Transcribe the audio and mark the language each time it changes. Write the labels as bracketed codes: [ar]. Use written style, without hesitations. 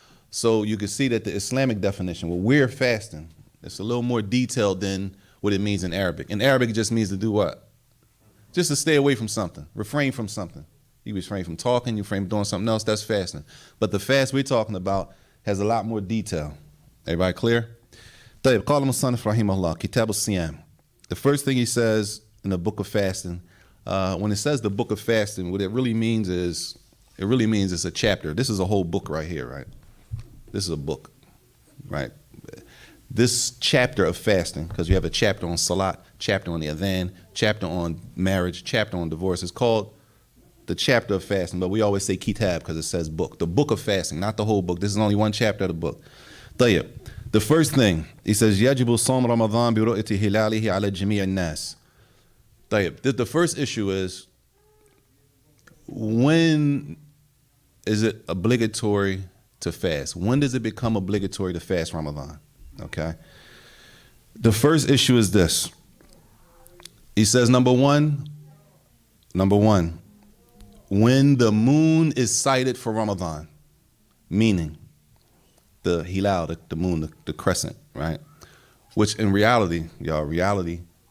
[en] So you can see that the Islamic definition, when we're fasting, it's a little more detailed than what it means in Arabic. In Arabic, it just means to do what? Just to stay away from something, refrain from something. You refrain from talking, you refrain from doing something else, that's fasting. But the fast we're talking about has a lot more detail. Everybody clear? [ar] طيب قال المصنف رحمه الله كتاب الصيام. [en] The first thing he says in the book of fasting, when it says the book of fasting, what it really means is, it's a chapter. This is a whole book right here, right? This is a book, right? This chapter of fasting, because you have a chapter on salat, chapter on the adhan, chapter on marriage, chapter on divorce. It's called the chapter of fasting, but we always say kitab because it says book. The book of fasting, not the whole book. This is only one chapter of the book. [ar] طيب. [en] The first thing, he says, [ar] يجب صوم رمضان برؤية هلاله على جميع الناس. طيب. [en] The first issue is, when is it obligatory to fast? When does it become obligatory to fast Ramadan? Okay. The first issue is this. He says, number one, when the moon is sighted for Ramadan, meaning the hilal, the moon, the crescent, right? Which in reality, y'all, reality